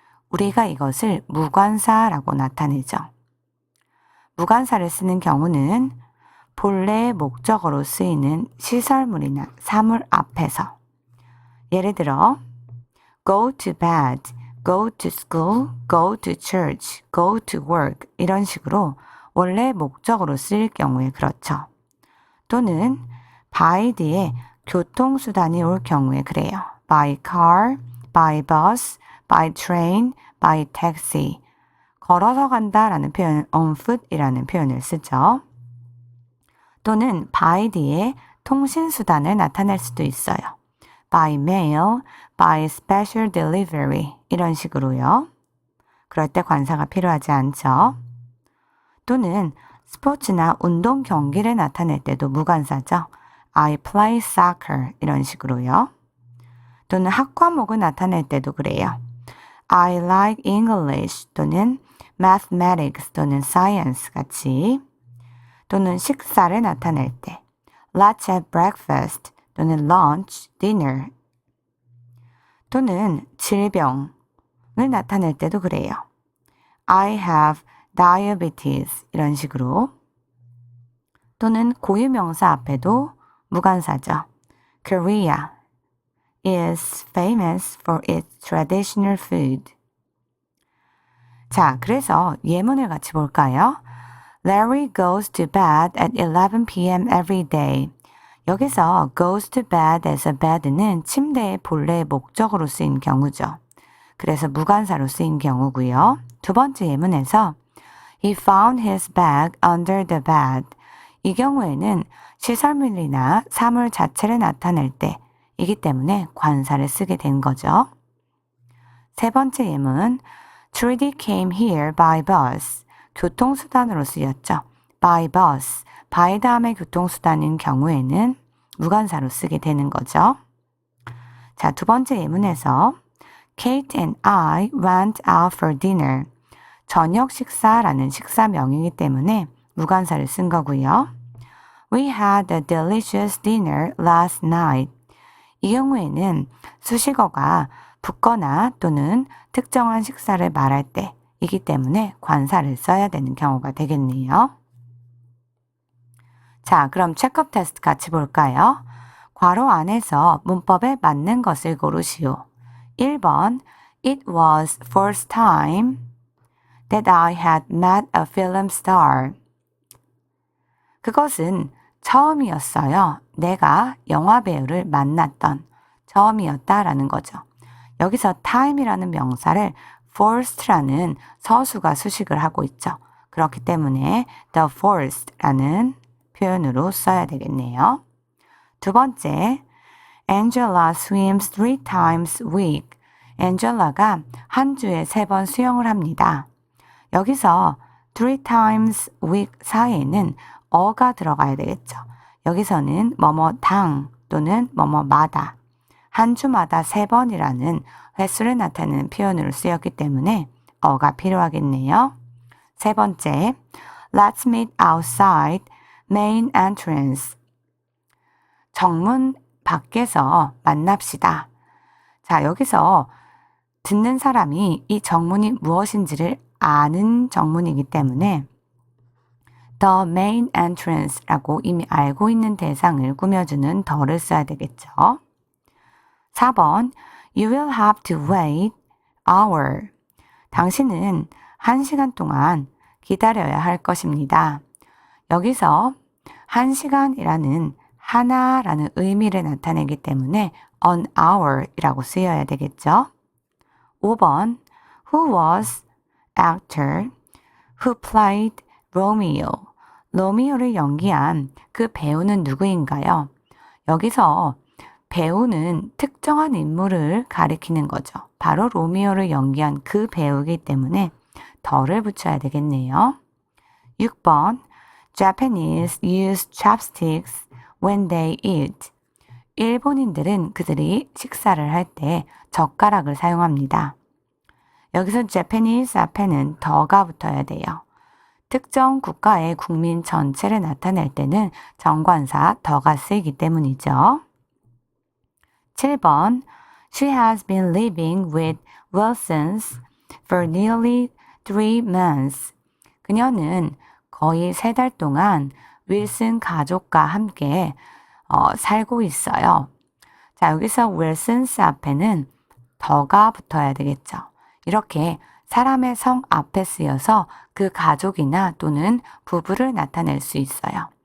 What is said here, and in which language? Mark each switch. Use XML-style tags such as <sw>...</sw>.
<ko>우리가 이것을 무관사라고 나타내죠. 무관사를 쓰는 경우는 본래의 목적어로 쓰이는 시설물이나 사물 앞에서 예를 들어</ko> <en>go to bed, go to school, go to church, go to work</en> <ko>이런 식으로 원래 목적으로 쓰일 경우에 그렇죠. 또는 by 뒤에 교통수단이 올 경우에 그래요.</ko> <en>by car, by bus, by train, by taxi.</en> <ko>걸어서 간다라는 표현은</ko> <en>on foot</en> <ko>이라는 표현을 쓰죠. 또는 by 뒤에 통신수단을 나타낼 수도 있어요.</ko> <en>by mail, by special delivery</en> <ko>이런 식으로요. 그럴 때 관사가 필요하지 않죠. 또는 스포츠나 운동 경기를 나타낼 때도 무관사죠.</ko> <en>I play soccer</en> <ko>이런 식으로요. 또는 학과목을 나타낼 때도 그래요.</ko> <en>I like English</en> <ko>또는 mathematics 또는 science 같이 또는 식사를 나타낼 때</ko> <en>Let's have breakfast</en> <ko>또는 lunch, dinner 또는 질병을 나타낼 때도 그래요.</ko> <en>I have diabetes</en> <ko>이런 식으로 또는 고유명사 앞에도 무관사죠.</ko> <en>Korea is famous for its traditional food.</en> <ko>자, 그래서 예문을 같이 볼까요?</ko> <en>Larry goes to bed at 11 p.m. every day.</en> <ko>여기서</ko> <en>goes to bed</en> <ko>에서 bed는 침대의 본래의 목적으로 쓰인 경우죠. 그래서 무관사로 쓰인 경우고요. 두 번째 예문에서</ko> <en>He found his bag under the bed.</en> <ko>이 경우에는 시설물이나 사물 자체를 나타낼 때이기 때문에 관사를 쓰게 된 거죠. 세 번째 예문</ko> <en>Trudy came here by bus.</en> <ko>교통수단으로 쓰였죠.</ko> <en>by bus.</en> <ko>by 다음에 교통수단인 경우에는 무관사로 쓰게 되는 거죠. 자, 두 번째 예문에서</ko> <en>Kate and I went out for dinner.</en> <ko>저녁 식사라는 식사명이기 때문에 무관사를 쓴 거고요.</ko> <en>We had a delicious dinner last night.</en> <ko>이 경우에는 수식어가 붙거나 또는 특정한 식사를 말할 때이기 때문에 관사를 써야 되는 경우가 되겠네요. 자, 그럼 체크업 테스트 같이 볼까요? 괄호 안에서 문법에 맞는 것을 고르시오.</ko> <en>1번 It was first time that I had met a film star.</en> <ko>그것은 처음이었어요. 내가 영화 배우를 만났던 처음이었다라는 거죠. 여기서 time이라는 명사를 first라는 서수가 수식을 하고 있죠. 그렇기 때문에 the first라는 표현으로 써야 되겠네요. 두 번째,</ko> <en>Angela swims 3 times a week.</en> <ko>앤젤라가 한 주에 3번 수영을 합니다. 여기서 3 times a week 사이에는 어가 들어가야 되겠죠. 여기서는 뭐뭐당 또는 뭐뭐마다 한 주마다 3번이라는 횟수를 나타내는 표현으로 쓰였기 때문에 어가 필요하겠네요. 세 번째,</ko> <en>Let's meet outside main entrance.</en> <ko>정문 밖에서 만납시다. 자, 여기서 듣는 사람이 이 정문이 무엇인지를 아는 정문이기 때문에</ko> <en>The main entrance</en> <ko>라고 이미 알고 있는 대상을 꾸며주는 더를 써야 되겠죠.</ko> <en>4번 You will have to wait hour.</en> <ko>당신은 1시간 동안 기다려야 할 것입니다. 여기서 1시간이라는 하나라는 의미를 나타내기 때문에</ko> <en>an hour</en> <ko>이라고 쓰여야 되겠죠.</ko> <en>5번 Who was actor who played Romeo?</en> <ko>로미오를 연기한 그 배우는 누구인가요? 여기서 배우는 특정한 인물을 가리키는 거죠. 바로 로미오를 연기한 그 배우이기 때문에 더를 붙여야 되겠네요.</ko> <en>6번 Japanese use chopsticks when they eat.</en> <ko>일본인들은 그들이 식사를 할 때 젓가락을 사용합니다. 여기서 Japanese 앞에는 더가 붙어야 돼요. 특정 국가의 국민 전체를 나타낼 때는 정관사 더가 쓰이기 때문이죠.</ko> <en>7번 She has been living with Wilsons for nearly 3 months.</en> <ko>그녀는 거의 3달 동안 윌슨 가족과 함께 살고 있어요. 자, 여기서 Wilsons 앞에는 더가 붙어야 되겠죠. 이렇게 사람의 성 앞에 쓰여서 그 가족이나 또는 부부를 나타낼 수 있어요.</ko>